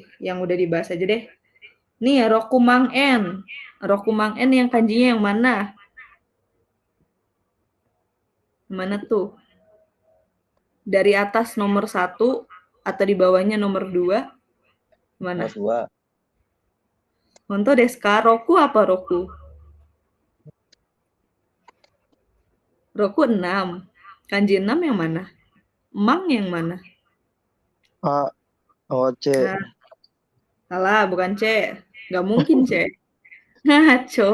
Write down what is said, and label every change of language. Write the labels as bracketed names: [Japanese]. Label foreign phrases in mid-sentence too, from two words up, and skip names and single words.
[Indonesian] Yang udah dibahas aja deh. Nih, Rokumang N. Rokumang N yang kanjinya yang mana? Mana tuh? Dari atas nomor 1 atau di bawahnya nomor 2? Mana? Nomor 2. [Japanese] 本当ですか? [Indonesian] Roku apa Roku? Roku 6. Kanji 6 yang mana? Emang yang mana? A. Oh, C. Nah, salah, bukan C. Nggak mungkin C. Ngaco.